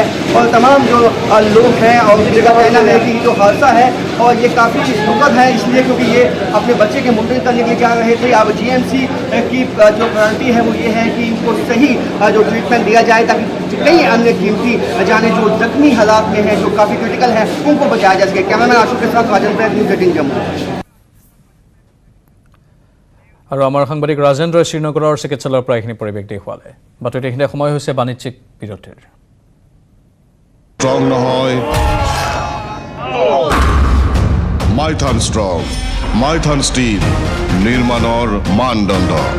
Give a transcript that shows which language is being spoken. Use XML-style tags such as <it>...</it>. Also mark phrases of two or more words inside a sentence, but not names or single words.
<hi>और तमाम जो लोग हैं और उनका कहना है कि जो हादसा है और ये काफ़ी दुखद है, इसलिए क्योंकि ये अपने बच्चे के मुंडन करने के लिए जा रहे थे। अब GMC की जो प्रायोरिटी है वो ये है कि इनको सही जो ट्रीटमेंट दिया जाए, ताकि कई अन्य कीमती जाने जो जख्मी हालात में हैं, जो काफ़ी क्रिटिकल हैं, उनको बचाया जा सके। कैमरामैन आशुक के साथ राजन प्रयाग, न्यूज़ 18 जम्मू।</hi> <as>আৰু আমাৰ সাংবাদিক ৰাজেন্দ্ৰই শ্ৰীনগৰৰ চিকিৎসালয়ৰ পৰা এইখিনি পৰিৱেশ দেখুৱালে। বাতৰিত এইখিনি সময় হৈছে বাণিজ্যিক বিৰতিৰ। ষ্ট্ৰং নহয় মাইথান ষ্ট্ৰং, মাইথান ষ্টীল নিৰ্মাণৰ মানদণ্ড।</as>